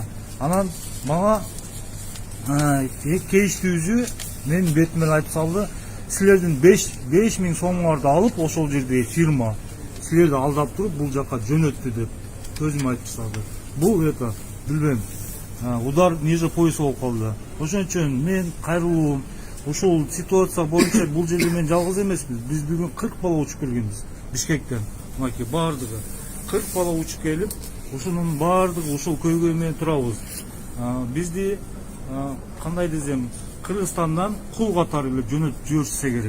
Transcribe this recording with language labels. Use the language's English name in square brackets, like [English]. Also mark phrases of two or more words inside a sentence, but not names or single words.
[Kyrgyz] Анан мага кейиштүүсү мен бетиме айтып салды. Силердин 5000 сомуңарды алып, ошол жердеги фирма силерди алдап туруп бул жака жөнөттү деп көзүм айтып салды. Бул билбейм, [Russian] удар ниже пояса [Kyrgyz] болуп калды. Ошон үчүн мен кайрылуум. Ушул ситуация боюнча бул жерде мен жалгыз эмесмин. Биз бүгүн 40 бала учуп келгенбиз Бишкектен. Мынакей бардыгы 40 бала учуп келип, ушунун бардыгы ушул көйгөй менен турабыз. Бизди кандай десем, Кыргызстандан кул катары эле жөнөтүп жиберсе керек.